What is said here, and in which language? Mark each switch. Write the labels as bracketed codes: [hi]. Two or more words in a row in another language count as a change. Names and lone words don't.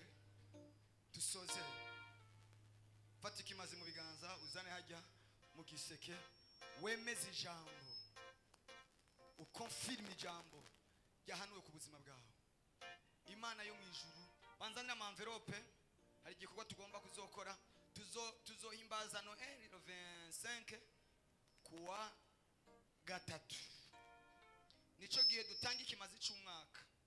[rn] Dusoze. Fata ikimazi mu biganza uzane hajya mu giseke wemeze ijambo. Ukonfirme ijambo ryahanuwe ku buzima bwawe. Imana yo mu ijuru banzanira ama envelope hari igikorwa tugomba kuzokora tuzohimbaza Noel 25 kuwa gatatu. Nico gihe dutanga ikimazi cy'umwaka.